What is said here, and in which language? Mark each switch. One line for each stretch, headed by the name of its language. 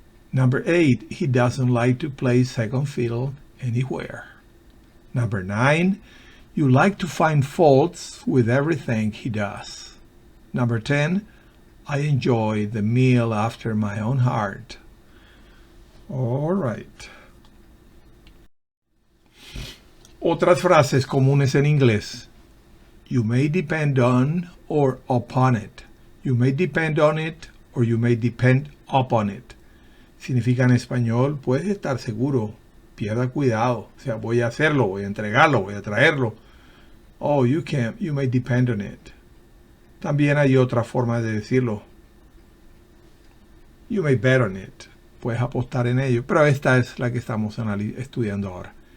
English: Number eight, he doesn't like to play second fiddle anywhere. Number nine, you like to find faults with everything he does. Number 10, I enjoy the meal after my own heart. All right.
Spanish: Otras frases comunes en inglés.
English: You may depend on or upon it. You may depend on it or you may depend upon it.
Spanish: Significa en español, puedes estar seguro, pierda cuidado. O sea, voy a hacerlo, voy a entregarlo, voy a traerlo.
English: Oh, you may depend on it.
Spanish: También hay otra forma de decirlo.
English: You may bet on it.
Spanish: Puedes apostar en ello, pero esta es la que estamos estudiando ahora.